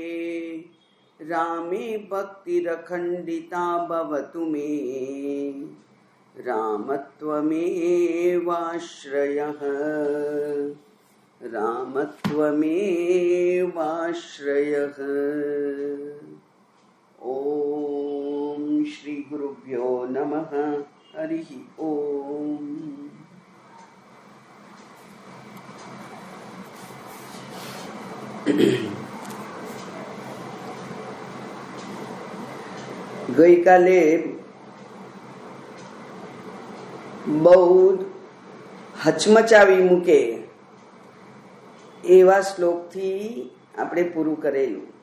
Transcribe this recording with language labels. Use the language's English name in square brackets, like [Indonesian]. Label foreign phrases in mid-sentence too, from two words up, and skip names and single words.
[Sanskrit] रामे भक्तिरखण्डिता भवतु मे रामत्वमेवाश्रयः रामत्वमेवाश्रयः। ओम श्री गुरुभ्यो नमः। हरिः ओम। [Gujarati] ગઈકાલે બહુ હચમચાવી મૂકે એવા શ્લોકથી આપણે પૂરું કરેલું